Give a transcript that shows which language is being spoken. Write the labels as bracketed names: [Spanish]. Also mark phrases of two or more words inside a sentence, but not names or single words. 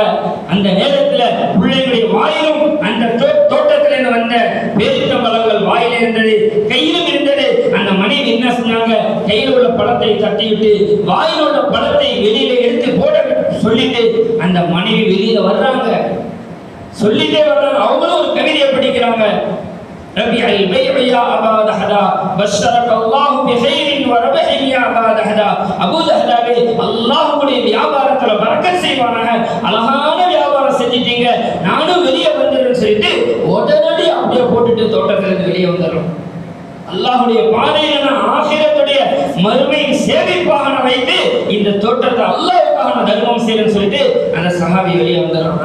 [Tamil] அந்த நேரத்தில் பிள்ளைகளுடைய வாயிலும் அந்த தோட்டத்தில் வந்த பேரித்தம்பழங்கள் வாயில இருந்தது, கையிலும் இருந்தது. அந்த மனைவி என்ன சொன்னாங்க? கையில் உள்ள பழத்தை தட்டிவிட்டு வாயில் உள்ள பழத்தை வெளியில எடுத்து போட சொல்லிட்டு அந்த மனைவி வெளியில வர்றாங்க. சொல்லிட்டே வர்றாங்க. அவங்களும் ஒரு கவிதையை படிக்கிறாங்க. [Arabic] ربيع البيع يا أبا دحدا بشرك الله بخير وربح يا أبا دحدا. [Tamil] அபூ தஹ்தாவே, அல்லாஹ்வுடைய வியாபாரத்துல பரக்கத் செய்வானாக, அழகான வியாபாரம் செஞ்சிட்டீங்க, நானும் வெளியே வந்துறேன்னு சொல்லிட்டு உடனடி அப்படியே போட்டுட்டு தோட்டத்திலிருந்து வெளியே வந்துடுறோம். அல்லாஹ்வுடைய பாதையில நான் ஆகிரத்துடைய மறுமையை சேமிப்பாக வைத்து இந்த தோட்டத்தை அல்லாஹ்வுக்காக நான் தர்மம் செய்யறேன்னு சொல்லிட்டு அந்த சஹாபி வெளியே வந்துடுறோம்.